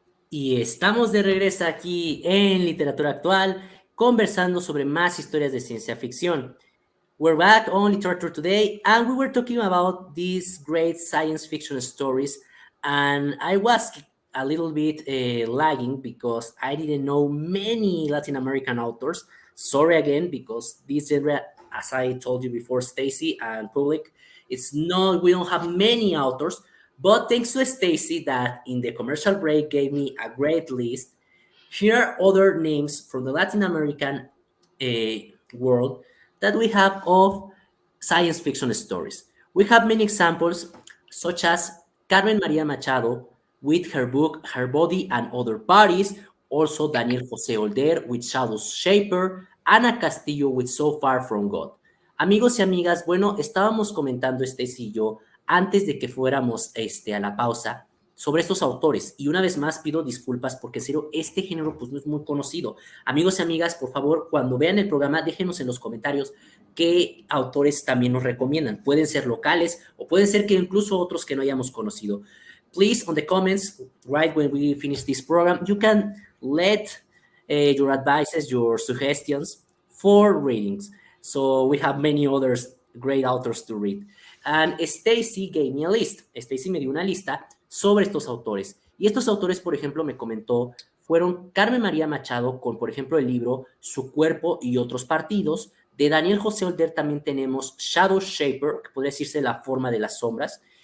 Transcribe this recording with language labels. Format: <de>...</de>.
<es>Y estamos de regreso aquí en Literatura Actual, conversando sobre más historias de ciencia ficción.</es> <en>We're back on Literature Today, and we were talking about these great science fiction stories. And I was a little bit lagging because I didn't know many Latin American authors. Sorry again, because this genre, as I told you before, Stacy and public, it's not we don't have many authors. But thanks to Stacy, that in the commercial break gave me a great list. Here are other names from the Latin American world that we have of science fiction stories. We have many examples, such as Carmen Maria Machado with her book Her Body and Other Bodies, also Daniel José Older with Shadows Shaper, Ana Castillo with So Far From God.</en> <es>Amigos y amigas, bueno, estábamos comentando Stacy y yo antes de que fuéramos a la pausa sobre estos autores. Y una vez más pido disculpas porque en serio, este género pues no es muy conocido. Amigos y amigas, por favor, cuando vean el programa, déjenos en los comentarios qué autores también nos recomiendan. Pueden ser locales o pueden ser que incluso otros que no hayamos conocido.</es> <en>Please, on the comments, right when we finish this program, you can let your advices, your suggestions for readings. So we have many others, great authors to read. And Stacy gave me a list.</en> <es>Stacy me dio una lista sobre estos autores. Y estos autores, por ejemplo, me comentó, fueron Carmen María Machado con, por ejemplo, el libro Su cuerpo y otros partidos. De Daniel José Older también tenemos Shadow Shaper, que podría decirse la forma de las sombras.</es>